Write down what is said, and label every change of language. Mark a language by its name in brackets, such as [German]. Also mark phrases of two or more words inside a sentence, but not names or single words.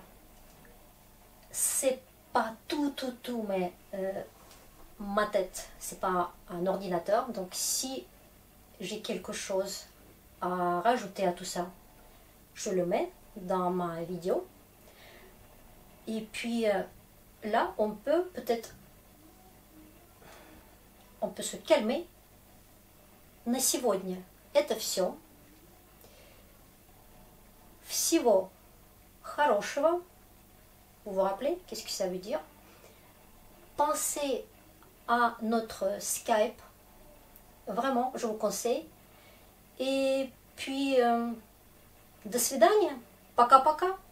[French] C'est pas tout, mais ma tête, c'est pas un ordinateur. Donc si j'ai quelque chose à rajouter à tout ça, je le mets dans ma vidéo. Et puis là, on peut se calmer. [Russian] На сегодня это все. Всего хорошего. [French] Vous vous rappelez? Qu'est-ce que ça veut dire? Pensez à notre Skype. Vraiment, je vous conseille. Et puis, [Russian] до свидания. Пока-пока.